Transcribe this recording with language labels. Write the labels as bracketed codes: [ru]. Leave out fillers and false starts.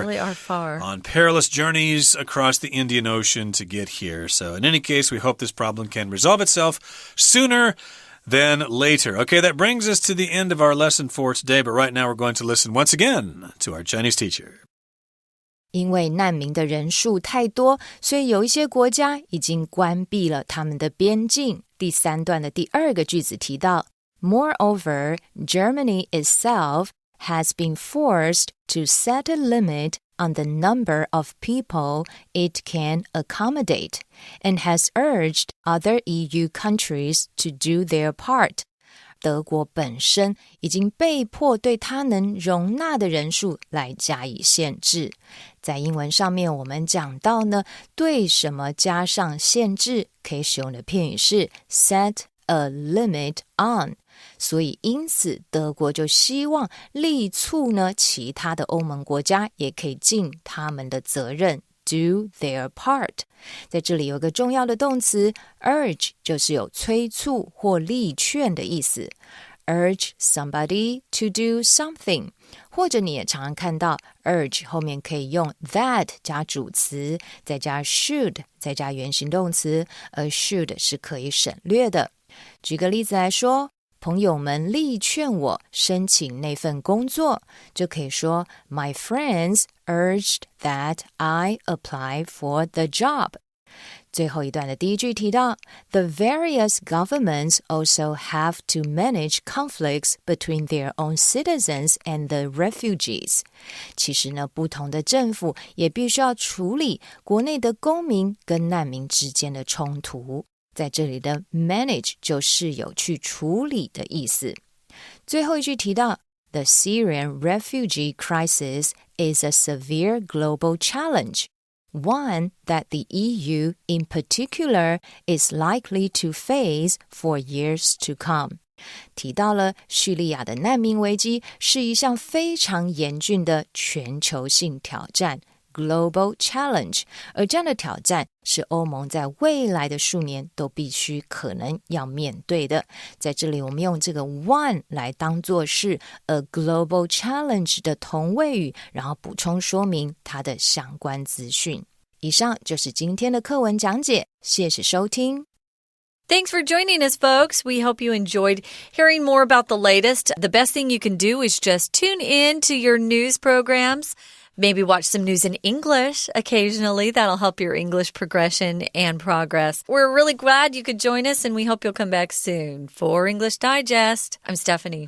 [en] We really are far. On perilous journeys across the Indian Ocean to get here. So in any case, we hope this problem can resolve itself sooner than later. Okay, that brings us to the end of our lesson for today. But right now we're going to listen once again to our Chinese teacher. [zh] 因为难民的人数太多，所以有一些国家已经关闭了他们的边境。第3段的第2个句子提到 [en] Moreover, Germany itself has been forced to set a limit on the number of people it can accommodate and has urged other EU countries to do their part. [zh] 德国本身已经被迫对它能容纳的人数来加以限制。在英文上面我们讲到呢，对什么加上限制，可以使用的片语是 [en] set a limit on。 [zh] 所以因此德国就希望力促呢其他的欧盟国家也可以尽他们的责任 [en] do their part。 [zh] 在这里有个重要的动词 urge， 就是有催促或力劝的意思。 [en] urge somebody to do something， [zh] 或者你也常常看到 urge 后面可以用 that 加主词，再加 should， 再加原形动词，而 should 是可以省略的。举个例子来说，朋友们力劝我申请那份工作，就可以说 [en] My friends urged that I apply for the job。 [zh] 最后一段的第一句提到 [en] The various governments also have to manage conflicts between their own citizens and the refugees。 [zh] 其实呢，不同的政府也必须要处理国内的公民跟难民之间的冲突。在这里的 manage 就是有去处理的意思。最后一句提到 [en] The Syrian refugee crisis is a severe global challenge, one that the EU in particular is likely to face for years to come. [zh] 提到了叙利亚的难民危机是一项非常严峻的全球性挑战 [en] Global Challenge， [zh] 而这样的挑战是欧盟在未来的数年都必须可能要面对的。在这里我们用这个 one 来当作是 [en] a global challenge [zh] 的同位语，然后补充说明它的相关资讯。以上就是今天的课文讲解，谢谢收听。 [en] Thanks for joining us, folks. We hope you enjoyed hearing more about the latest. The best thing you can do is just tune in to your news programs. Maybe watch some news in English occasionally. That'll help your English progression and progress. We're really glad you could join us, and we hope you'll come back soon. For English Digest, I'm Stephanie.